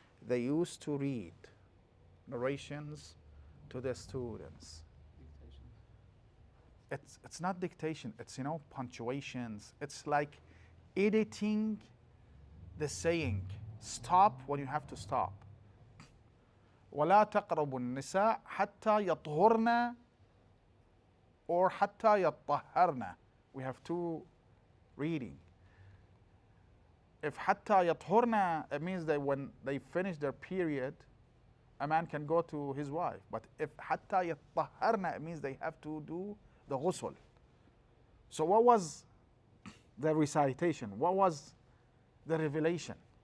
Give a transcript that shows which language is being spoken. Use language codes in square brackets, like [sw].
[en] They used to read narrations to the students. It's not dictation, it's punctuations. It's like editing the saying. Stop when you have to stop. [ar] ولا تقربوا النساء حتى يطهرن or حتى يطهرن. [en] We have two reading. If [ar] حتى يطهرن, [en] it means that when they finish their period, a man can go to his wife. But if [ar] حتى يطهرن, [en] it means they have to do the ghusl. So what was the recitation? What was the revelation?